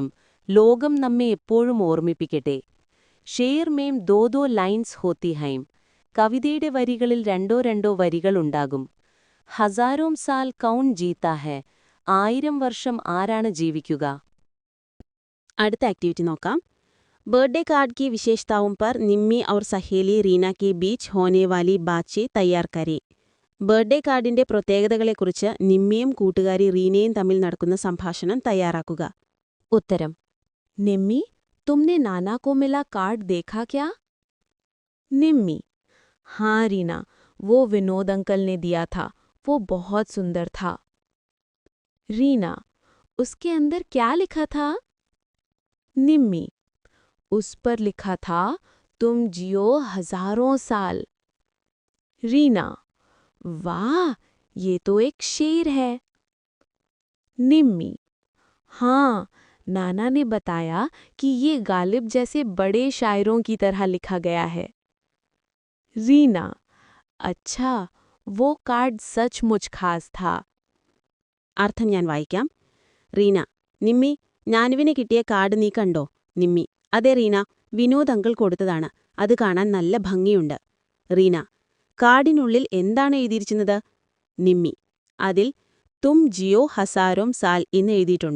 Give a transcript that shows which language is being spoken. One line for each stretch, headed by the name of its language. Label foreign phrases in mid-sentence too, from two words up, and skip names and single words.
Malayalam: ലോകം നമ്മെ എപ്പോഴും ഓർമ്മിപ്പിക്കട്ടെ.
Hindi: शेर में दो दो लाइंस होती हैं.
Malayalam: കവിതയുടെ വരികളിൽ രണ്ടോ വരികളുണ്ടാകും.
Hindi: हज़ारों साल कौन जीता है.
Malayalam: 1000 വർഷം ആരാണ് ജീവിക്കുക? അടുത്ത ആക്ടിവിറ്റി നോക്കാം.
English: birthday card
Hindi: की विशेषताओं पर निम्मी और सहेली रीना के बीच होने वाली बातचीत तैयार करें.
English: birthday cardinte
Malayalam: പ്രത്യേകതകളെക്കുറിച്ച് നിമ്മിയും കൂട്ടുകാരി റീനയും തമ്മിൽ നടക്കുന്ന സംഭാഷണം തയ്യാറാക്കുക.
Hindi: ഉത്തരം, നിമ്മി, तुमने नाना को मिला कार्ड देखा क्या? നിമ്മി, हाँ रीना, वो विनोद अंकल ने दिया था. वो बहुत सुंदर था. रीना, उसके अंदर क्या लिखा था? निम्मी, उस पर लिखा था, तुम जियो हजारों साल. रीना, वाह, ये तो एक शेर है. निम्मी, हाँ, नाना ने बताया कि ये गालिब जैसे बड़े शायरों की तरह लिखा गया है. रीना, अच्छा, वो कार्ड सचमुच खास था.
Malayalam: അർത്ഥം ഞാൻ വായിക്കാം. റീന, നിമ്മി, ഞാനുവിന് കിട്ടിയ കാർഡ് നീ കണ്ടോ? നിമ്മി, അതെ റീന, വിനോദ് അങ്കിൾ കൊടുത്തതാണ്. അത് കാണാൻ നല്ല ഭംഗിയുണ്ട്. റീന, കാർഡിനുള്ളിൽ എന്താണ് എഴുതിയിരിക്കുന്നത്? നിമ്മി, അതിൽ തും ജിയോ ഹസാരോം സാൽ എന്ന് എഴുതിയിട്ടുണ്ട്.